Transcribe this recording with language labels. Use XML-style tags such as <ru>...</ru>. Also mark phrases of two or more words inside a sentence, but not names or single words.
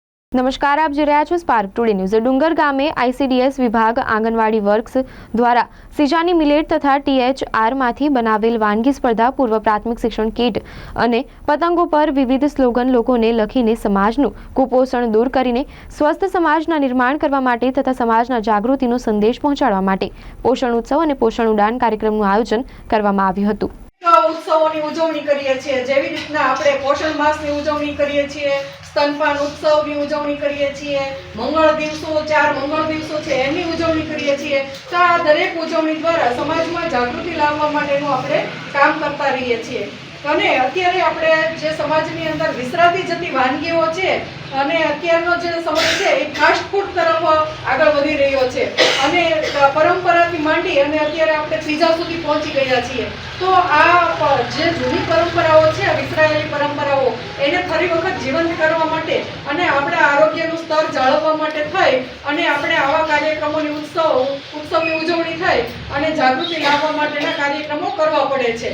<gu>નમસ્કાર, આપ જોઈ રહ્યા છો સ્પાર્ક ટુડે ન્યૂઝ। ડુંગર ગામે આઈસીડીએસ વિભાગ આંગણવાડી વર્ક્સ દ્વારા સિજાની મિલેટ તથા THRમાંથી બનાવેલ વાનગી સ્પર્ધા, પૂર્વ પ્રાથમિક શિક્ષણ કીટ અને પતંગો પર વિવિધ સ્લોગન લોકોને લખીને સમાજનું કુપોષણ દૂર કરીને સ્વસ્થ સમાજના નિર્માણ કરવા માટે તથા સમાજના જાગૃતિનો સંદેશ પહોંચાડવા માટે પોષણ ઉત્સવ અને પોષણ ઉડાન કાર્યક્રમનું આયોજન કરવામાં આવ્યું હતું। ઉત્સવોની ઉજવણી કરીએ છીએ। જેવી રીતના આપણે પોષણ માસની ઉજવણી કરીએ છીએ, સ્તનપાન ઉત્સવની ઉજવણી કરીએ છીએ, મંગળ દિવસો 4 મંગળ દિવસો છે એની ઉજવણી કરીએ છીએ। તો આ દરેક ઉજવણી દ્વારા સમાજમાં જાગૃતિ લાવવા માટેનું આપણે કામ કરતા રહીએ છીએ। અને અત્યારે આપણે જે સમાજની અંદર વિસરાતી જતી વાનગીઓ છે અને અત્યારનો જે સમય છે એ</gu> <en>fast food</en> <gu>તરફ આગળ વધી રહ્યો છે અને પરંપરાથી માંડી અને અત્યારે આપણે પીઝા સુધી પહોંચી ગયા છીએ। તો આ જે જૂની પરંપરાઓ છે, વિસરાયેલી પરંપરાઓ, એને ફરી વખત જીવંત કરવા માટે અને આપણા આરોગ્યનું સ્તર જાળવવા માટે થઈ અને આપણે આવા કાર્યક્રમોની ઉત્સવની ઉજવણી થઈ અને જાગૃતિ લાવવા માટેના કાર્યક્રમો કરવા પડે છે।</gu>